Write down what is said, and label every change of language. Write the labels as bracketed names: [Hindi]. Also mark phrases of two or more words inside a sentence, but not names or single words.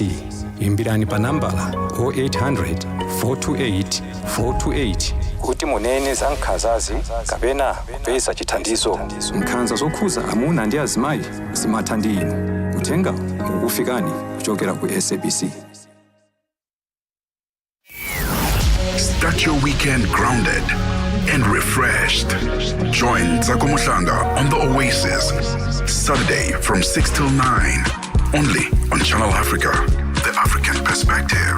[Nyanja] Imbirani pa nambala 0800 428 428 kuti munene za nkhanzazi kapena kupeza chithandizo. Nkhanza zokhuza amuna ndi azimayi zimatha ndi inu. Uthenga ukufikani kuchokera ku SABC. [English] Start your weekend grounded and refreshed. Join Zako Muhlanga on the Oasis Saturday from 6 till 9. Only on Channel Africa, the African perspective.